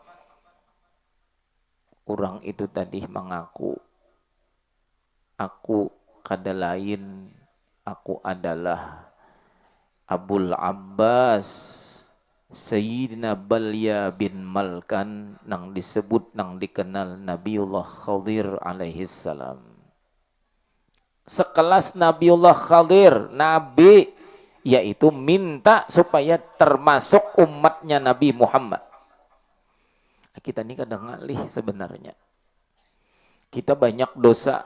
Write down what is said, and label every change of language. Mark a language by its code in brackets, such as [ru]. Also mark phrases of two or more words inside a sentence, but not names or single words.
[id] Orang itu tadi mengaku, [bjn] aku kada lain, [id] aku adalah Abul Abbas Sayyidina Balya bin Malkan nang disebut nang dikenal Nabiullah Khadir [ar] عليه السلام. [id] Sekelas Nabiullah Khadir, Nabi, yaitu minta supaya termasuk umatnya Nabi Muhammad. Kita ini kadang ngalih sebenarnya. Kita banyak dosa.